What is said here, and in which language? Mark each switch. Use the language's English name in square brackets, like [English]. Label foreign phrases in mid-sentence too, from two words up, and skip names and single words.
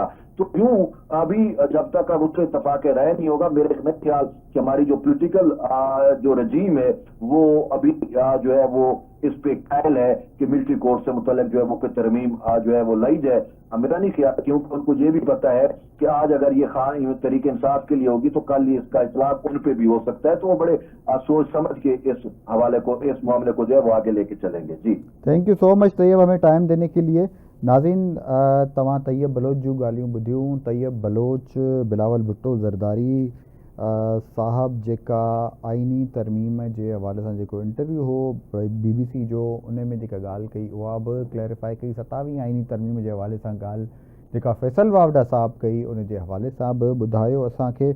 [Urdu] تو یوں ابھی جب تک اب اس سے اتفاق رائے نہیں ہوگا، میرے خیال کہ ہماری جو پولیٹیکل جو رجیم ہے وہ ابھی جو ہے وہ اس پہ قائل ہے کہ [English] military court [Urdu] سے متعلق جو ہے وہ کوئی ترمیم جو ہے وہ لائی جائے. میرا نہیں خیال، کیونکہ ان کو یہ بھی پتا ہے کہ آج اگر یہ طریق انصاف کے لیے ہوگی تو کل اس کا اطلاق ان پہ بھی ہو سکتا ہے. تو وہ بڑے سوچ سمجھ کے اس حوالے کو، اس معاملے کو جو ہے وہ آگے لے کے چلیں گے. جی [English] thank you so much [Urdu] طیب، ہمیں ٹائم دینے کے لیے. [Sindhi] नाज़रीन तव्हां तैयब बलोच जूं ॻाल्हियूं ॿुधियूं। तैयब बलोच बिलावल भुट्टो ज़रदारी साहब जेका आइनी तरमीम जे हवाले सां जेको इंटरव्यू हो BBC जो, उन में जेका ॻाल्हि कई उहा बि क्लैरिफाई कई। 27वीं आइनी तरमीम जे हवाले सां ॻाल्हि जेका फैसल वावड़ा साहब कई उन जे हवाले सां बि ॿुधायो असांखे।